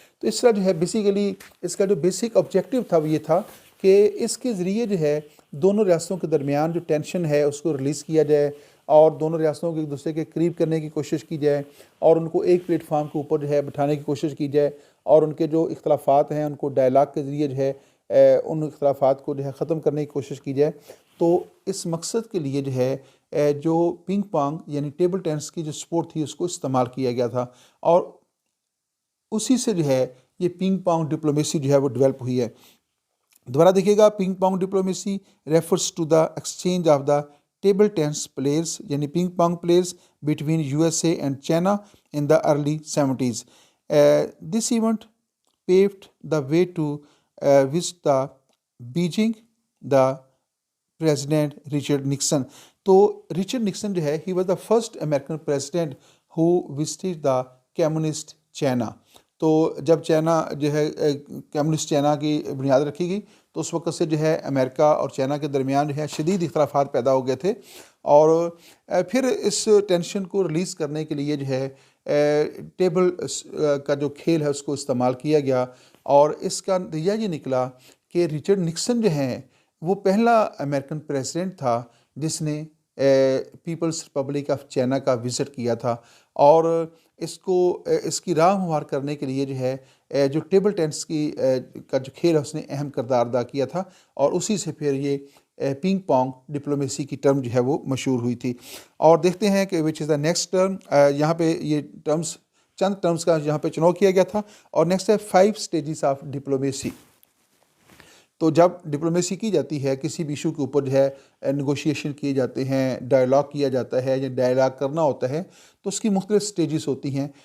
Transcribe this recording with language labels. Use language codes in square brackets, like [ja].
[ur] تو اس طرح جو ہے بیسیکلی اس کا جو بیسک آبجیکٹیو تھا وہ یہ تھا کہ اس کے ذریعے جو ہے دونوں ریاستوں کے درمیان جو ٹینشن ہے اس کو ریلیز کیا جائے اور دونوں ریاستوں کو ایک دوسرے کے قریب کرنے کی کوشش کی جائے اور ان کو ایک پلیٹ فارم کے اوپر جو ہے بٹھانے کی کوشش کی جائے اور ان کے جو اختلافات ہیں ان کو ڈائلاگ کے ذریعے جو ہے ان اختلافات کو جو ہے ختم کرنے کی کوشش کی جائے. تو اس مقصد کے لیے جو ہے جو پنگ پانگ یعنی ٹیبل ٹینس کی جو سپورٹ تھی اس کو استعمال کیا گیا تھا اور اسی سے جو ہے یہ پنگ پانگ ڈپلومیسی جو ہے وہ ڈیولپ ہوئی ہے. دوبارہ دیکھیے گا [en] ping pong diplomacy refers to the exchange of the table tennis players [ur] یعنی پنگ پانگ players [en] Between USA and China in the early 70s. This event paved the way to visit the Beijing the president Richard Nixon. [ur] تو Richard Nixon جو ہے [en] He was the first American president who visited the communist China. [ur] تو جب China جو ہے communist China کی بنیاد رکھی گئی تو اس وقت سے جو ہے امریکہ اور چائنا کے درمیان جو ہے شدید اختلافات پیدا ہو گئے تھے اور پھر اس ٹینشن کو ریلیز کرنے کے لیے جو ہے ٹیبل کا جو کھیل ہے اس کو استعمال کیا گیا اور اس کا نتیجہ یہ نکلا کہ رچرڈ نکسن جو ہیں وہ پہلا امریکن پریزیڈنٹ تھا جس نے پیپلز ریپبلک آف چائنا کا وزٹ کیا تھا اور اس کی راہ ہموار کرنے کے لیے جو ہے جو ٹیبل ٹینس کا جو کھیل ہے اس نے اہم کردار ادا کیا تھا اور اسی سے پھر یہ پنگ پانگ ڈپلومیسی کی ٹرم جو ہے وہ مشہور ہوئی تھی. اور دیکھتے ہیں کہ [en] Which is the next term. [ur] یہاں پہ یہ چند ٹرمز کا یہاں پہ چناؤ کیا گیا تھا اور نیکسٹ ہے 5 اسٹیجز آف ڈپلومیسی. تو جب ڈپلومیسی کی جاتی ہے کسی بھی ایشو کے اوپر جو ہے نیگوشیشن کیے جاتے ہیں ڈائلاگ کیا جاتا ہے یا ڈائلاگ کرنا ہوتا ہے تو اس کی مختلف سٹیجز ہوتی ہیں.